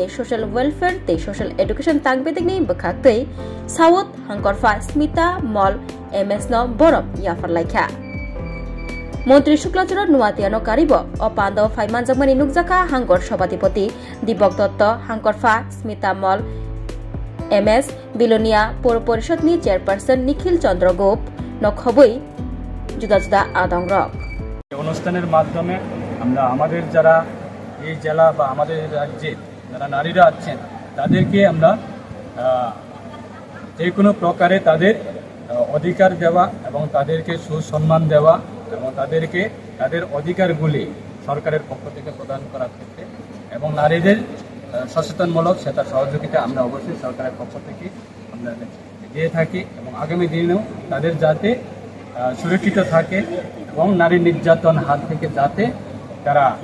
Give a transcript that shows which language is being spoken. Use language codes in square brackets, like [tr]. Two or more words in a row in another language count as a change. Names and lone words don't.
[trp] सोशल वेलफेयर ते सोशल एडुकेशन तांगपेदेखनि बखाक्तै साउथ हांकरफा स्मिता मल एमएस न बरम याफरलायखा मंत्री शुक्लाचरण नुवातियानो कारिब अपान्द फाइमानजाकमानि नुकजाखा हांकर सभापति दीपक दत्त हांकरफा स्मिता मल एमएस बिलोनिया पौर परिषदनि चेयरपार्सन निखिल चंद्र गोप नखबई जुदा जुदा आदंरक [bn] অনুষ্ঠানের মাধ্যমে আমরা আমাদের যারা এই জেলা বা আমাদের রাজ্যে যারা নারীরা আছেন তাদেরকে আমরা যে কোনো প্রকারে তাদের অধিকার দেওয়া এবং তাদেরকে সুসম্মান দেওয়া এবং তাদেরকে তাদের অধিকারগুলি সরকারের পক্ষ থেকে প্রদান করার ক্ষেত্রে এবং নারীদের সচেতনমূলক সেটা সহযোগিতা আমরা অবশ্যই সরকারের পক্ষ থেকে আমরা দিয়ে থাকি এবং আগামী দিনেও তাদের যাতে সুরক্ষিত থাকে এবং নারী নির্যাতন হাত থেকে যাতে তারা